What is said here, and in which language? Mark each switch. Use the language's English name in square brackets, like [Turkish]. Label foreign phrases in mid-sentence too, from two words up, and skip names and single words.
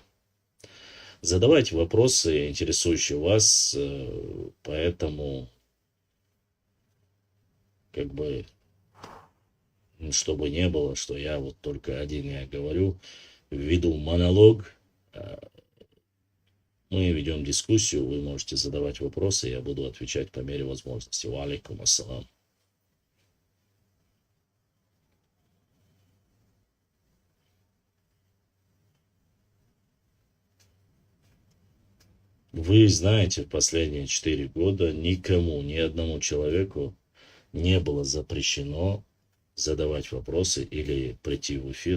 [Russian] Задавайте вопросы, интересующие вас, поэтому, как бы, чтобы не было, что я вот только один я говорю, введу монолог, мы ведем дискуссию, вы можете задавать вопросы, я буду отвечать по мере возможности. [Arabic] وعليكم السلام. [Russian] Вы знаете, в последние 4 года никому, ни одному человеку не было запрещено задавать вопросы или прийти в эфир.